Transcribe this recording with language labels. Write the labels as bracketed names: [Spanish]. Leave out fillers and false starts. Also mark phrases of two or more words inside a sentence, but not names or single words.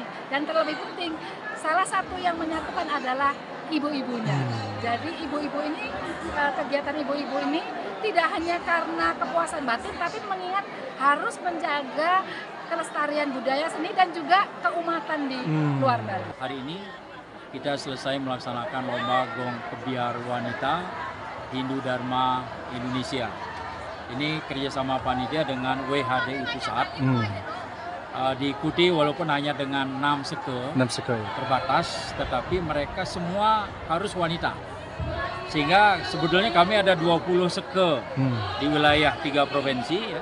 [Indonesian] Dan terlebih penting, salah satu yang menyatukan adalah ibu-ibunya. Jadi ibu-ibu ini, kegiatan ibu-ibu ini tidak hanya karena kepuasan batin, tapi mengingat harus menjaga kelestarian budaya seni dan juga keumatan di luar Bali. Hari ini kita selesai melaksanakan lomba gong kebiar wanita Hindu Dharma Indonesia. Ini kerjasama panitia dengan WHDI Pusat. Diikuti walaupun hanya dengan 6 seke terbatas, tetapi mereka semua harus wanita. Sehingga sebetulnya kami ada 20 seke di wilayah 3 provinsi ya.